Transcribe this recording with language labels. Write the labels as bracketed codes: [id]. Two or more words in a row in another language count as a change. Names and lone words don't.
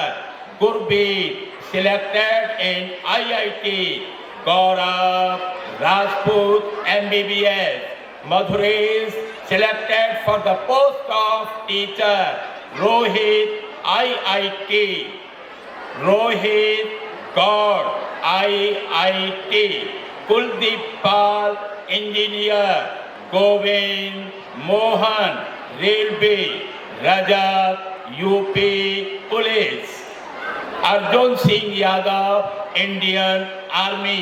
[en] Gurbeet selected in IIT. Gaurav Rajput MBBS. Madhuresh selected for the post of teacher. Rohit IIT. Rohit God IIT. Kuldeep Pal Engineer. Govind Mohan Railway. Rajat UP Police. Arjun Singh Yadav Indian Army.